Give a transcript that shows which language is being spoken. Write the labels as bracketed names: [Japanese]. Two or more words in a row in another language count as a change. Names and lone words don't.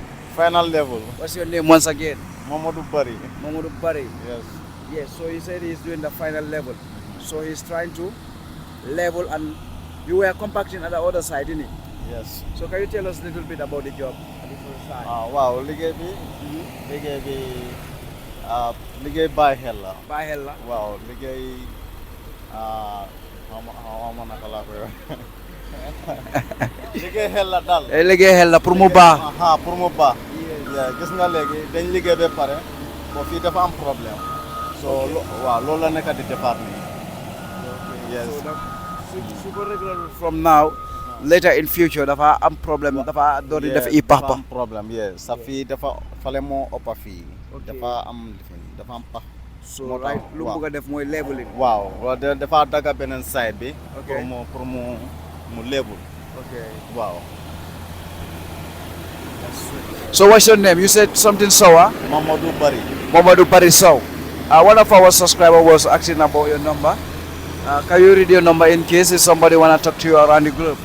[English] Final level. What's your name once again? Mamadou Bari. Mamadou Bari. Yes. Yes, so he said he's doing the final level. So he's trying to level, and you were compacting at the other side, didn't you? Yes. So can you tell us a little bit about the job at the first side? [Wolof] Wow, liggéey bi liggéey bàyyi xel la. Bàyyi xel la. Waaw, liggéey xaw ma naka laa koy wax. Liggéey xel la daal. Liggéey xel la pour mu baax. Pour mu baax. Gis nga léegi dañ liggéey ba pare ko fii dafa am problème. So waaw loolu la nekk di defar nii. [English] Yes. [Wolof] So ko [English] regular from now, later in future [Wolof] dafa am problème, dafa door di def i pax pax. [English] Problème, yes. [Wolof] Sa fii dafa fale moo ëpp fii. Dafa am pax. [English] So right, [Wolof] lu mu bëgg a def mooy leveling. Waaw, dafa daga beneen side bi. Pour mu level. [English] Okay. Wow. So what's your name? You said something sour? Mamadou Bari. Mamadou Bari Sow. One of our subscribers was asking about your number. Can you read your number in case if somebody want to talk to you around the group?